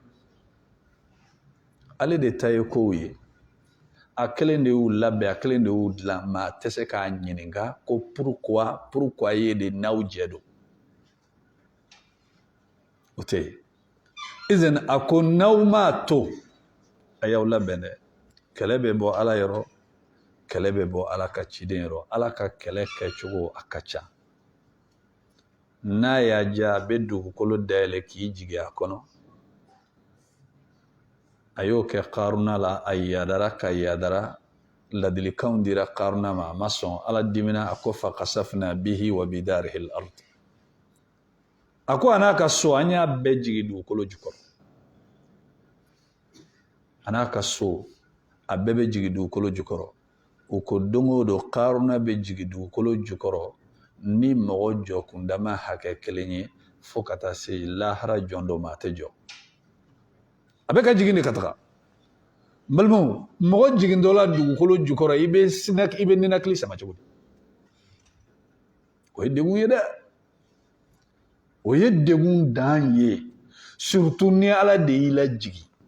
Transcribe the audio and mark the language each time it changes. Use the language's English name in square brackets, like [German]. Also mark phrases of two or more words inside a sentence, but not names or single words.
[Bambara] ale de ta ye kow ye a kelen de y'u labɛn a kelen de y'u dilan maa tɛ se k'a ɲininka ko pourquoi ye de n'aw jɛ don o tɛ yen izin a ko n'aw m'a to a y'aw labɛn dɛ kɛlɛ bɛ bɔ ala yɔrɔ kɛlɛ bɛ bɔ ala ka ciden yɔrɔ ala ka kɛlɛ kɛcogo a ka ca n'a y'a diya a bɛ dugukolo dayɛlɛ k'i jigi a kɔnɔ a y'o kɛ karuna la a yadara ka yadara ladilikanw dira karuna ma a ma sɔn ala dimina a ko [Arabic] فخسفنا به وبداره الأرض [Bambara] a ko a n'a ka so an y'a bɛɛ jigi dugukolo jukɔrɔ a n'a ka so a bɛɛ bɛ jigi dugukolo jukɔrɔ o ko don o don karuna bɛ jigi dugukolo jukɔrɔ ni mɔgɔ jɔ kundama hakɛ kelen ye fo ka taa se lahara jɔn dɔ ma a tɛ jɔ a bɛ ka jigin de ka taga balimaw mɔgɔ jigintɔ la dugukolo jukɔrɔ i bɛ ninakili sama cogo di o ye degun ye dɛ o ye degun dan ye surtout ni ala de y'i lajigi